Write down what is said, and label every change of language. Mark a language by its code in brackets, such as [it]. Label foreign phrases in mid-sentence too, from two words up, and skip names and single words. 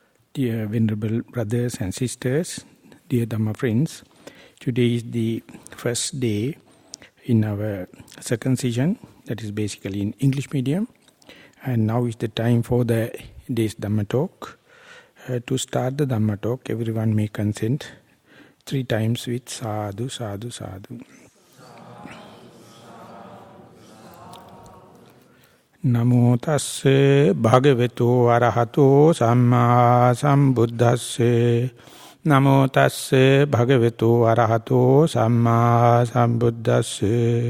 [en] Dear Venerable Brothers and Sisters, dear Dhamma friends, today is the first day in our second session, that is basically in English medium, and now is the time for the day's Dhamma talk. To start the Dhamma talk, everyone may consent 3 times with [pi] sadhu, sadhu, sadhu. Namo tasse bhagavato arahato samma sambuddhasse. Namo tasse bhagavato arahato samma sambuddhasse.